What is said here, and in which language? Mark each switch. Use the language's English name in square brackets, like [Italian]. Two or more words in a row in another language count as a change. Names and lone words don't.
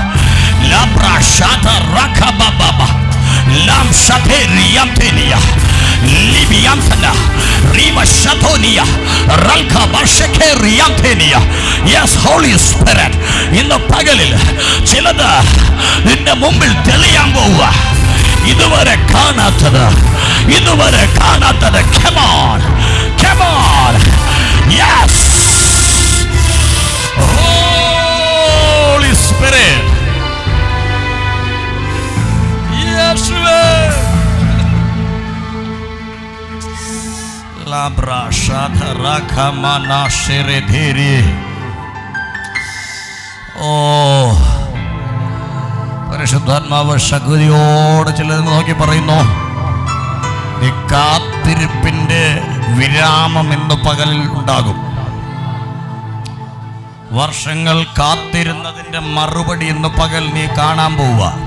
[Malayalam] ഇന്ന് പകലിൽ ചിലത് നിന്റെ മുമ്പിൽ തെളിയാൻ പോവുക. ഇതുവരെ കാണാത്തത്, ഇതുവരെ കാണാത്തത്. [English] Come on, come on. Yes, Holy Spirit. Labra shadara kamana sherediri. [Malayalam] Oh, പരിശുദ്ധാത്മാവ് ശക്തിയോട് ചിലത് നോക്കി പറയുന്നു, ഈ കാത്തിരിപ്പിന്റെ വിരാമം ഇന്ന് പകലിൽ ഉണ്ടാകും. വർഷങ്ങൾ കാത്തിരുന്നതിന്റെ മറുപടി ഇന്ന് പകൽ നീ കാണാൻ പോവുക.